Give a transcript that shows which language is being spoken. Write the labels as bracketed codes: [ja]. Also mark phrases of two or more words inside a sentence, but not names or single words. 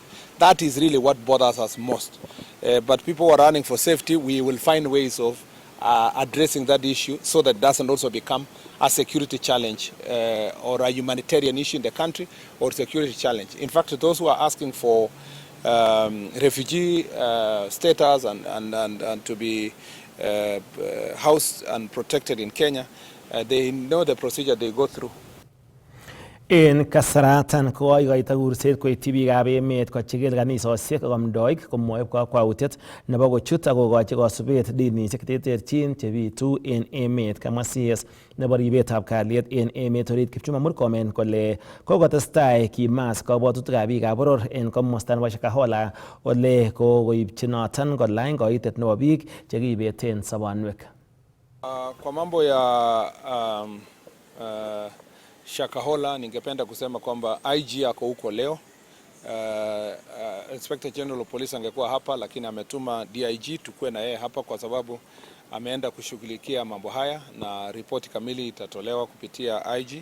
[en] That is really what bothers us most. But people who are running for safety, we will find ways of addressing that issue so that it doesn't also become a security challenge or a humanitarian issue in the country or security challenge. In fact, those who are asking for refugee status and to be housed and protected in Kenya, they know the procedure they go through. [kln] En kasaratan koikoito kurset koityi biikab emet kochigil kanisosiek ak amdoik komwoe kakwautiet nebo kochut ak kokochi kosubet dinisiek cheterterchin chebitu en emet. Kamwa CS nebo ribetab kalyet en emet orit Kipchumba Murkomen kole kokotestai kimas kabwatutikab biikab boror en komosta nebo Shakahola ole kokoipchi noton kolany koitet nebo biik chekibeten sobonwek. [sw] Kwa mambo ya Shakahola, ningependa kusema kwamba IG ako huko leo. [en] Inspector General of Police [sw] angekuwa hapa, lakini ametuma DIG tukue na yeye hapa kwa sababu ameenda kushughulikia mambo haya na ripoti kamili itatolewa kupitia IG.